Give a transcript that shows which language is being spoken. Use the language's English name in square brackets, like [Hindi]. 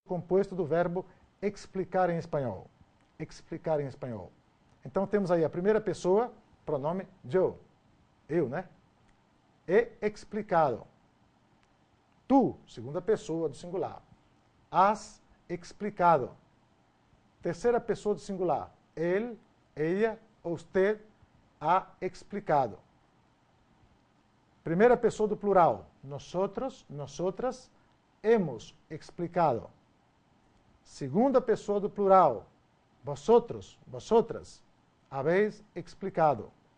[Portuguese] composto do verbo explicar em espanhol. Explicar em espanhol. Então temos aí a primeira pessoa, pronome yo, eu, né? [Spanish] He explicado. [Portuguese] Tu, segunda pessoa do singular. [Spanish] Has explicado. [Portuguese] Terceira pessoa do singular. [Spanish] Él, ella, usted ha explicado. [Portuguese] Primeira pessoa do plural. [Spanish] Nosotros, nosotras, hemos explicado. [Portuguese] Segunda pessoa do plural. [Spanish] Vosotros, vosotras, habéis explicado.